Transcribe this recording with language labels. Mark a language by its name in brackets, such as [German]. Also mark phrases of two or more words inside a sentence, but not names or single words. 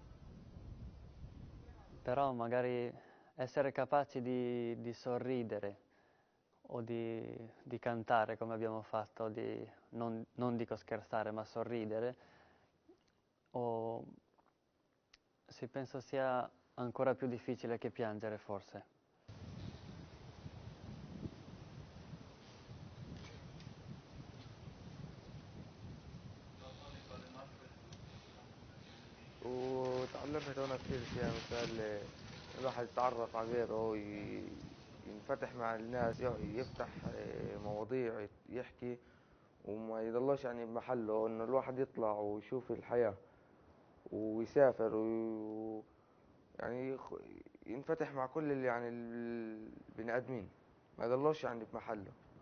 [Italian] Però magari essere capaci di sorridere o di cantare come abbiamo fatto, non dico scherzare, ma sorridere, o sì, penso sia ancora più difficile che piangere, forse. [Arabic] وتعلمت هنا كثير أشياء، مثل الواحد يتعرف على غيره، ينفتح مع الناس، يفتح مواضيع يحكي، وما يضلش يعني بمحله، إنه الواحد يطلع ويشوف الحياة ويسافر يعني ينفتح مع كل يعني البني آدمين، ما يضلوش يعني بمحله.